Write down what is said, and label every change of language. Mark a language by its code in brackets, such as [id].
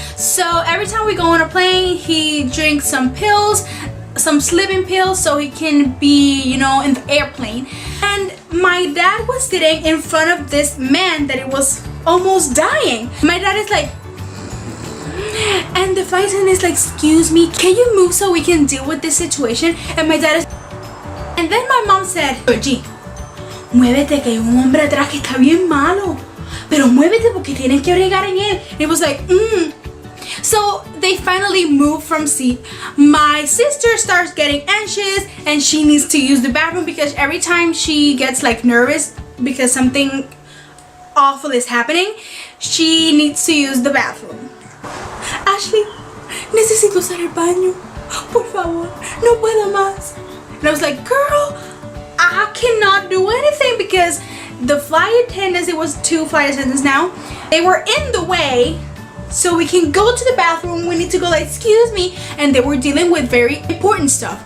[en] So every time we go on a plane, he drinks some pills, some sleeping pills, so he can be, you know, in the airplane. And my dad was sitting in front of this man that it was almost dying. My dad is like, and the flight attendant is like, excuse me, can you move so we can deal with this situation? And my dad is, and then my mom said, [es] Georgie, muévete que hay un hombre atrás que está bien malo, pero muévete porque tienes que bregar en él. [en] And it was like, So they finally moved from seat. My sister starts getting anxious and she needs to use the bathroom because every time she gets like nervous because something awful is happening, she needs to use the bathroom. [es] Ashley, necesito usar el baño. Por favor, no puedo más. [en] And I was like, girl, I cannot do anything because the flight attendants, it was 2 flight attendants now, they were in the way. So we can go to the bathroom, we need to go like, excuse me, and they were dealing with very important stuff.